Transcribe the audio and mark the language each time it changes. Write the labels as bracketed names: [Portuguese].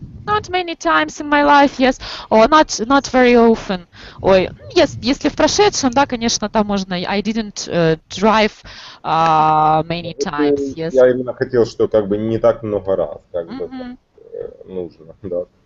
[English] Not many times in my life, yes. Or not very often. [Russian] Ой, yes, если в прошедшем, да, конечно, там можно. [English] I didn't drive many times, yes. [Russian] Я именно хотел, что как бы не так много раз, как бы нужно, да.